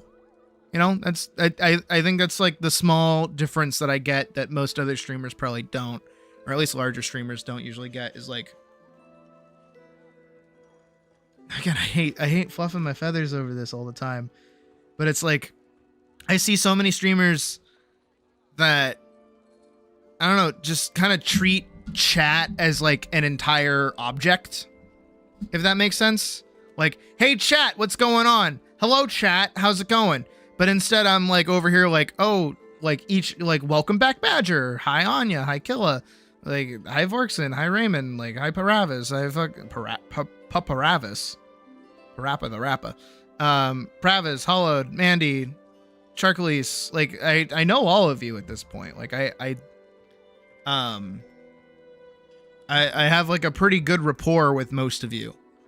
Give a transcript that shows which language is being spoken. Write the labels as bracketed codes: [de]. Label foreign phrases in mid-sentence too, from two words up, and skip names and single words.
[en] That's I think that's like the small difference that I get that most other streamers probably don't, or at least larger streamers don't usually get, is like, again, I hate fluffing my feathers over this all the time, but it's like, I see so many streamers that, I don't know, just kind of treat chat as like an entire object, if that makes sense. Like, hey chat, what's going on? Hello chat, how's it going? But instead I'm like over here like, oh, like each, like, welcome back Badger, hi Anya, hi Killa, like, hi Vorkson, hi Raymond, like, hi Paravis, hi fucking Paravis. Parappa the Rappa. Pravis, Hollowed, Mandy, Charkleese, like, I know all of you at this point. Like, I have like a pretty good rapport with most of you.